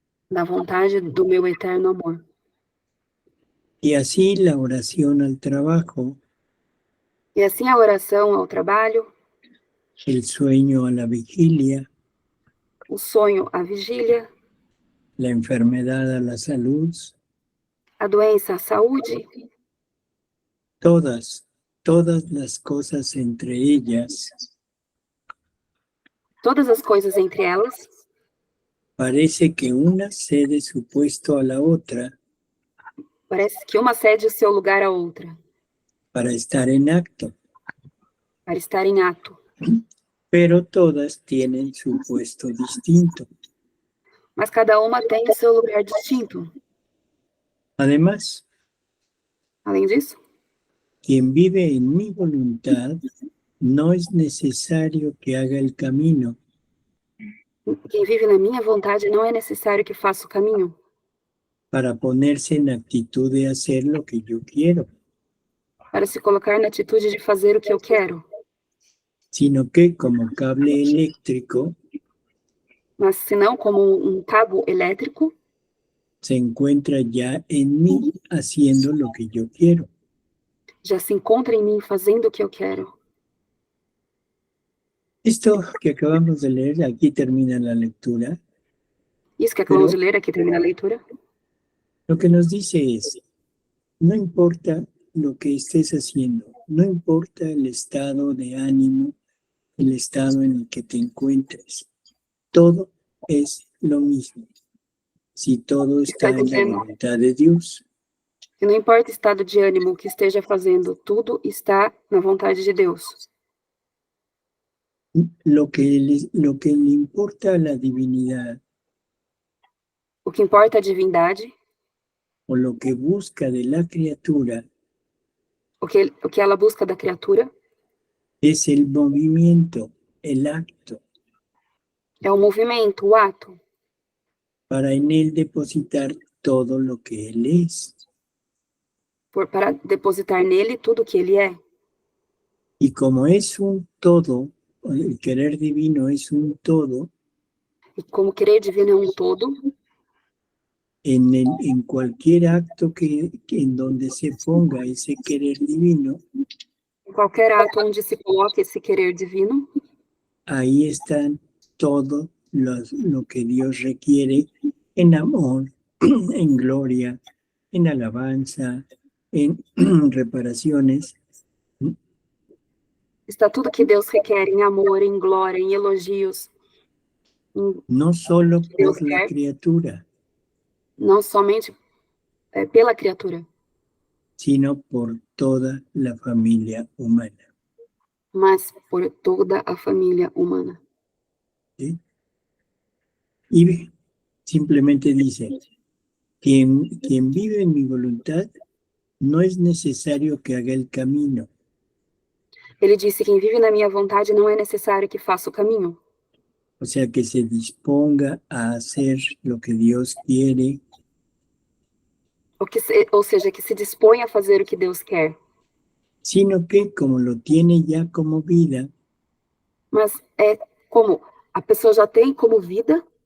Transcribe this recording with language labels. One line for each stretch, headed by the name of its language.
Portuguese: da vontade do meu eterno amor.
Spanish: Y así la oración al trabajo,
Portuguese: E assim a oração ao trabalho,
Spanish: el sueño a la vigilia,
Portuguese: o sonho à vigília,
Spanish: la enfermedad a la salud,
Portuguese: a doença à saúde,
Spanish: todas las cosas entre ellas,
Portuguese: todas as coisas entre elas,
Spanish: parece que una cede su puesto a la otra
Portuguese: parece que uma cede o seu lugar à outra,
Spanish: para estar en acto,
Portuguese: para estar em ato.
Spanish: pero todas tienen su puesto distinto.
Portuguese: Mas cada uma tem o seu lugar distinto.
Spanish: Además,
Portuguese: Além disso,
Spanish: quien vive en mi voluntad no es necesario que haga el camino,
Portuguese: quem vive na minha vontade não é necessário que faça o caminho
Spanish: para ponerse en actitud de hacer lo que yo quiero,
Portuguese: para se colocar na atitude de fazer o que eu quero,
Spanish: sino que como cable eléctrico
Portuguese: mas senão como um cabo elétrico,
Spanish: se encuentra ya en mí haciendo lo que yo quiero.
Portuguese: já se encontra em mim fazendo o que eu quero.
Spanish: Esto que acabamos de leer, aquí termina la lectura.
Portuguese: Isso que acabamos de ler, aqui termina a leitura.
Spanish: Lo que nos dice es, no importa lo que estés haciendo, no importa el estado de ánimo, el estado en el que te encuentres, todo es lo mismo. Si todo está en la voluntad de Dios.
Portuguese: E não importa o estado de ânimo que esteja fazendo, tudo está na vontade de Deus.
Spanish: Lo que le importa a la divinidad,
Portuguese: O que importa é a divindade,
Spanish: o lo que busca de la criatura,
Portuguese: o que ela busca da criatura,
Spanish: es el movimiento, el acto,
Portuguese: é o movimento, o ato,
Spanish: para en él depositar todo lo que él es.
Portuguese: para depositar nele tudo o que ele é.
Spanish: Y como es un todo, el querer divino es un todo,
Portuguese: E como querer divino é um todo,
Spanish: en cualquier acto en donde se ponga ese querer divino,
Portuguese: em qualquer ato onde se coloque esse querer divino,
Spanish: ahí están todo lo que Dios requiere en amor, en gloria, en alabanza, en reparaciones.
Portuguese: está tudo que Deus requer em amor, em glória, em elogios,
Spanish: No solo Dios por la
Portuguese: quer.
Spanish: criatura,
Portuguese: Não somente pela criatura,
Spanish: sino por toda la familia humana.
Portuguese: mas por toda a família humana.
Spanish: ¿Sí? Y simplemente dice, quien vive en mi voluntad, no es necesario que haga el camino.
Portuguese: Ele disse, quem vive na minha vontade não é necessário que faça o caminho.
Spanish: O sea, que se disponga a hacer lo que Dios quiere,
Portuguese: Ou seja, que se dispõe a fazer o que Deus quer.
Spanish: sino que como lo tiene ya como vida,
Portuguese: Mas é como a pessoa já tem como vida